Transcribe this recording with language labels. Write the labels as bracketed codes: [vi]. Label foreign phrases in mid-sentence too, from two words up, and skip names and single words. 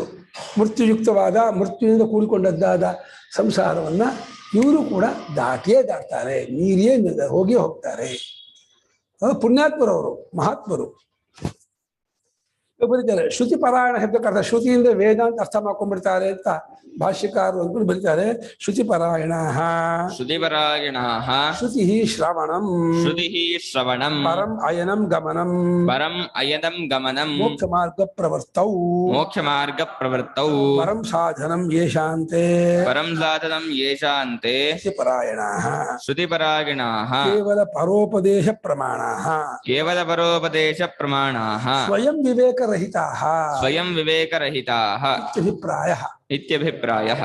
[kn] ಮೃತ್ಯುಯುಕ್ತವಾದ, ಮೃತ್ಯುವಿನಿಂದ ಕೂಡಿಕೊಂಡದ್ದಾದ ಸಂಸಾರವನ್ನ ಇವರು ಕೂಡ ದಾಟಿಯೇ ದಾಟ್ತಾರೆ, ಮೀರಿಯೇ ಹೋಗಿಯೇ ಹೋಗ್ತಾರೆ. ಪುಣ್ಯಾತ್ಮರವರು, ಮಹಾತ್ಮರು ಬರೀತಾರೆ. ಶ್ರುತಿ ಪರಾಯಣ ಶಬ್ದಕ್ಕರ್ಥ ಶ್ರುತಿಯಿಂದ ವೇದಾಂತ ಅರ್ಥ ಮಾಡ್ಕೊಂಡ್ಬಿಡ್ತಾರೆ ಅಂತ ಭಾಷ್ಯಕಾರರು ಅಂತ ಬರೀತಾರೆ. [sa] ಶ್ರುತಿ ಪರಾಯಣ ಶ್ರುತಿ ಶ್ರವಣಂ ಪರಂ ಅಯನಂ ಗಮನಂ ಮೋಕ್ಷ ಮಾರ್ಗ ಪ್ರವರ್ತೌ ಪರಂ ಸಾಧನಂ ಯೇಷಾಂತೆ ಶ್ರುತಿ ಪರಾಯಣಾಃ ಕೇವಲ ಪರೋಪದೇಶ ಪ್ರಮಾಣಾಃ ಸ್ವಯಂ ವಿವೇಕರಹಿತಾಃ ಇತ್ಯಭಿಪ್ರಾಯಃ.